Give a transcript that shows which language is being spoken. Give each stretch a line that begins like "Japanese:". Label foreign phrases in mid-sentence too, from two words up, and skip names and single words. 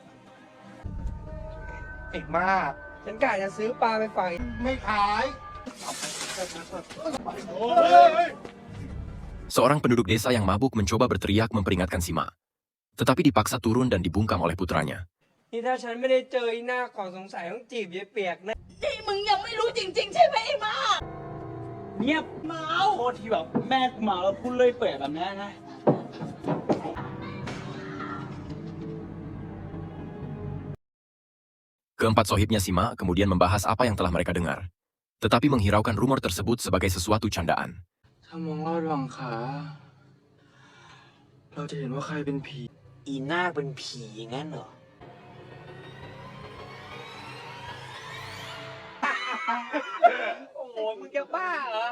Thai: ไอ้มาก ฉันกะจะซื้อปลาไปฝาก ไม่ขาย
Indonesian: Seorang penduduk desa yang mabuk mencoba berteriak memperingatkan si Mak, tetapi dipaksa turun dan dibungkam oleh putranya.
Thai: นี่ถ้าฉันไม่ได้เจอไอ้หน้าก่อนสงสัยต้องจีบยายเปียกแน่ นี่มึงยังไม่รู้จริงๆใช่ไหมไอ้มา เงียบ เมา โทษที่แบบแม่กูเมาแล้วพูดเลื่อยเปื่อยแบบนี้นะ
Indonesian: Keempat sohibnya si Mak kemudian membahas apa yang telah mereka dengar, tetapi menghiraukan rumor tersebut sebagai sesuatu candaan.
Thai: ถ้ามองลอดหวังขา เราจะเห็นว่าใครเป็นผี อีนาคเป็นผีงั้นเหรอ โอ้โหมึงจะบ้าเหรอ